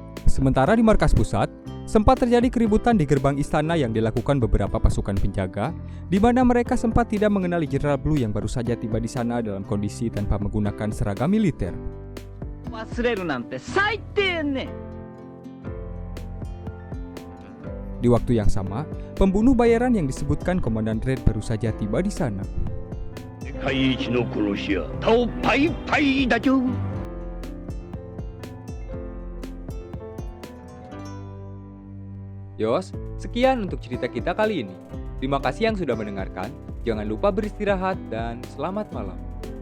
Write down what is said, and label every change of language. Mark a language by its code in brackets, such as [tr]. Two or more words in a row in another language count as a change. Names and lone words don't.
[id] Sementara di markas pusat, sempat terjadi keributan di gerbang istana yang dilakukan beberapa pasukan penjaga, di mana mereka sempat tidak mengenali Jenderal Blue yang baru saja tiba di sana dalam kondisi tanpa menggunakan seragam militer. [ja] 忘れるなんて最低ね。 [id] Di waktu yang sama, pembunuh bayaran yang disebutkan Komandan Red baru saja tiba di sana. [ja] 世界一の殺し屋タオパイパイだよ。 [id] Yos, sekian untuk cerita kita kali ini. Terima kasih yang sudah mendengarkan. Jangan lupa beristirahat dan selamat malam.